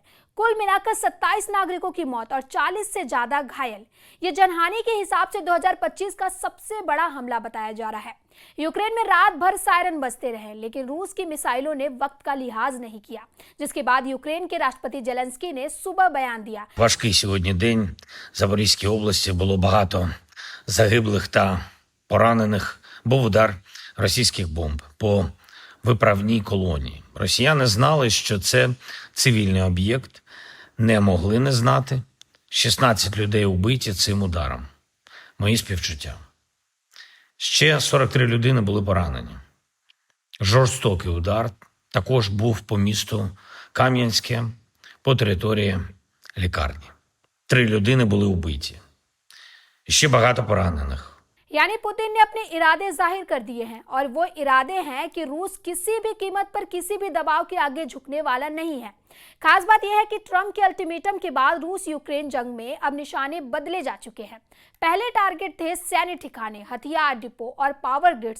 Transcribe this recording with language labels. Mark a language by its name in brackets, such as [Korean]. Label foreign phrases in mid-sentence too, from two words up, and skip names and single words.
[Hindi] कुल मिलाकर 27 नागरिकों की मौत और 40 से ज्यादा घायल। ये जनहानि के हिसाब से 2025 का सबसे बड़ा हमला बताया जा रहा है। यूक्रेन में रात भर सायरन बजते रहे, लेकिन रूस की मिसाइलों ने वक्त का लिहाज नहीं किया, जिसके बाद यूक्रेन के राष्ट्रपति जेलेंस्की ने सुबह बयान दिया। [Ukrainian] Важкий сьогодні день. В Запорізькій області було багато загиблих та поранених. Був удар російських бомб по виправній колонії. Росіяни знали, що це цивільний об'єкт, не могли не знати. 16 людей убиті цим ударом. Мої співчуття. Ще 43 людини були поранені. Жорстокий удар також був по місту Кам'янське, по території лікарні. 3 людини були убиті. Ще багато поранених. [Hindi] यानी पुतिन ने अपने इरादे जाहिर कर दिए हैं, और वो इरादे हैं कि रूस किसी भी कीमत पर किसी भी दबाव के आगे झुकने वाला नहीं है। खास बात यह है कि ट्रंप के अल्टीमेटम के बाद रूस यूक्रेन जंग में अब निशाने बदले जा चुके हैं। पहले टारगेट थे सैन्य ठिकाने, हथियार डिपो और [English] power grids.